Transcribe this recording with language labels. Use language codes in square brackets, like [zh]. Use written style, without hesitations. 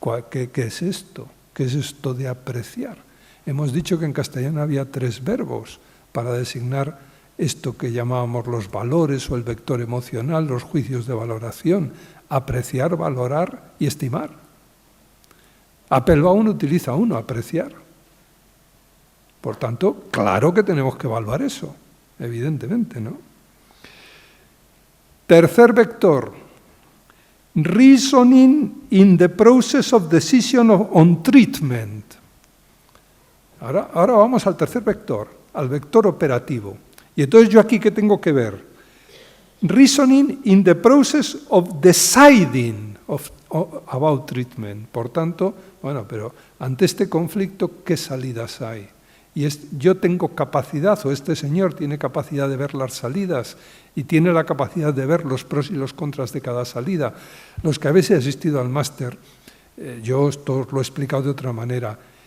[es] ¿Qué es esto? ¿Qué es esto de apreciar? Hemos dicho que en castellano había 3 verbos para designar esto que llamábamos los valores o el vector emocional, los juicios de valoración: apreciar, valorar y estimar. Applebaum utiliza uno, apreciar. Por tanto, claro que tenemos que evaluar eso, evidentemente, ¿no? Tercer vector, [en] reasoning in the process of decision on treatment. [es] Ahora vamos al tercer vector, al vector operativo. Y entonces yo aquí, ¿qué tengo que ver? [en] Reasoning in the process of deciding about treatment. [es] Por tanto, bueno, pero ante este conflicto, ¿qué salidas hay? Y yo tengo capacidad, o este señor tiene capacidad de ver las salidas y tiene la capacidad de ver los pros y los contras de cada salida. Los que habéis asistido al máster, yo esto os lo he explicado de otra manera.